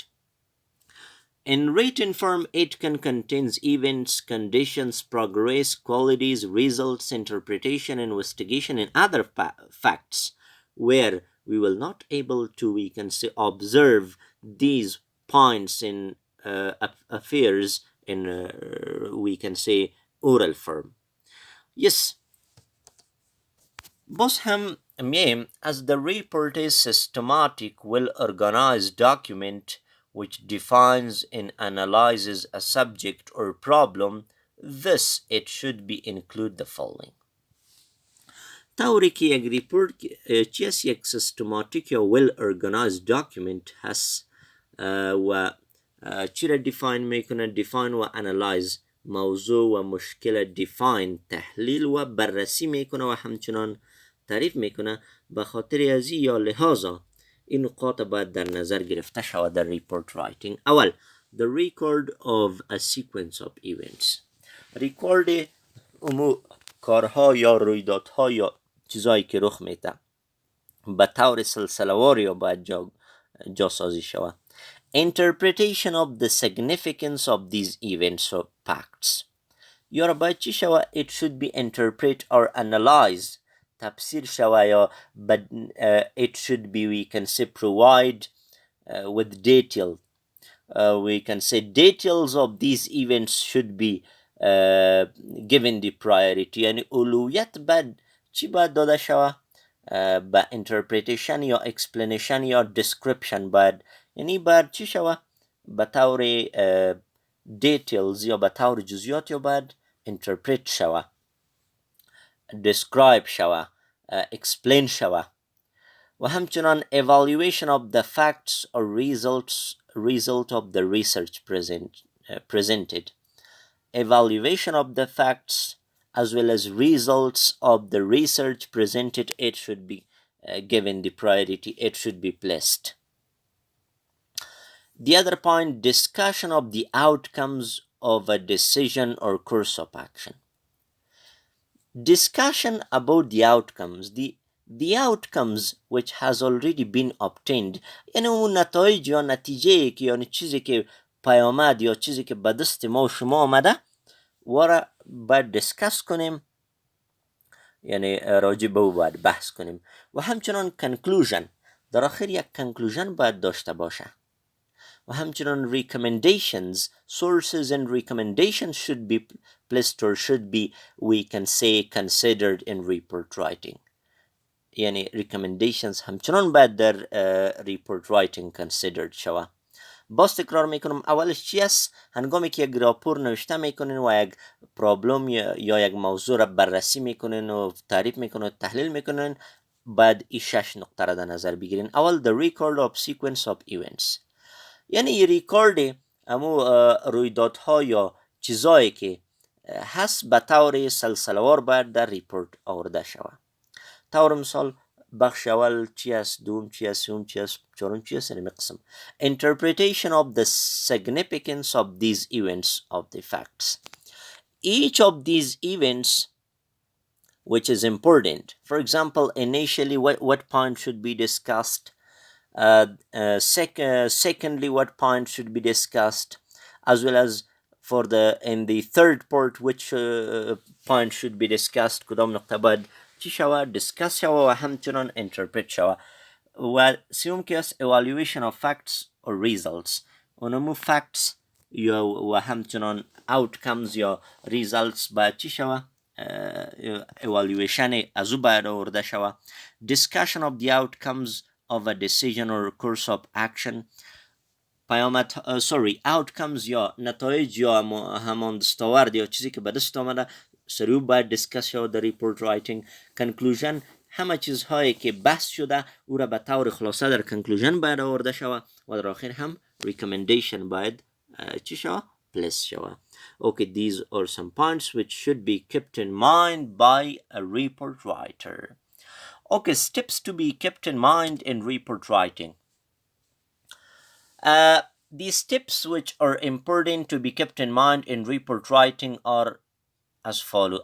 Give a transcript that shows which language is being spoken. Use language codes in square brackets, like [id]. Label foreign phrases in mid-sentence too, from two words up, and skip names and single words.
[en] In written form, it can contain events, conditions, progress, qualities, results, interpretation, investigation, and other facts, where we will not able to, we can say, observe these points in affairs in, we can say, oral form. Yes. [fa] باز هم میم [en] as the report is systematic, well-organized document which defines and analyzes a subject or problem, thus it should be include the following. [fa] طوری که یک ریپورت چیست یک systematic یا [en] well-organized document [fa] هست و چی را define میکنه؟ define و analyze موضوع و مشکل define تحلیل و بررسی میکنه و همچنان تعریف میکنه. به خاطر ازی یا لحاظا این نقاط باید در نظر گرفته شود در [en] report writing. اول the record of a sequence of events. [fa] ریکورد کارها یا رویدادها یا چیزایی که رخ میده به طور سلسله‌وار یا باید جاسازی شود. [en] Interpretation of the significance of these events or facts. [fa] یا باید چی شود؟ [en] It should be interpret or analyze. [fa] تفسیر شود یا [en] it should be, we can say, provide with detail. We can say details of these events should be given the priority. [fa] یعنی اولویت باید چی باید داده شود؟ با interpretation یا explanation یا description باید، یعنی باید چی شود؟ به طور details یا به طور جزئیات یا باید interpret شود، describe شود، explain شود. و همچنان [en] evaluation of the facts or result of the research presented. Evaluation of the facts as well as results of the research presented, it should be given the priority, it should be placed. The other point, discussion of the outcomes of a decision or course of action. Discussion about the outcomes, the outcomes which has already been obtained. [fa] یعنی اون نتایج یا نتیجه که یعنی چیزی که پیامد یا چیزی که به دست ما و شما آمده وارا باید دیسکس کنیم، یعنی راجع به او باید بحث کنیم. و همچنان conclusion، در آخر یک conclusion باید داشته باشه. و همچنان [en] recommendations, sources and recommendations should be placed or should be, we can say, considered in report writing. [fa] یعنی recommendations همچنان باید در [en] report writing considered [fa] شوه. باز تکرار میکنم، اولش چی است؟ هنگامی که یک راپور نوشته میکنین و یک پرابلم یا یک موضوع را بررسی میکنین و تعریف میکنین و تحلیل میکنین، باید این 6 نقطه را در نظر بگیرین. [en] اول the record of sequence of events، [fa] یعنی ریکارد امو رویدادها یا چیزایی که هست به طور سلسله‌وار باید در ریپورت آورده شود. طور مثال بخش اول چی است، دوم چی است، سوم چی است، چهارم چی است، این قسم. [en] Interpretation of the significance of these events of the facts. Each of these events which is important. For example, initially what point should be discussed, secondly what point should be discussed, as well as for in the third part which point should be discussed. [fa] کدام نقطه باید چی شود، discuss شود و همچنان interpret شود. و سوم که است [en] evaluation of facts or results. [fa] اونمو facts یا و همچنان outcomes یا results باید چی شود، evaluation از او باید آورده شود. [en] discussion of the outcomes of a decision or course of action. [fa] outcomes یا نتایج یا همان دستاورد یا چیزی که به دست آمده سریع باید discuss شود در [en] report writing. [fa] conclusion همه چیزهایی که بحث شده او را به طور خلاصه در conclusion باید آورده شود و در آخر هم recommendation باید چی شود، place شود. [en] Okay, these are some points which should be kept in mind by a report writer. Okay, steps to be kept in mind in report writing. The steps which are important to be kept in mind in report writing are as follow.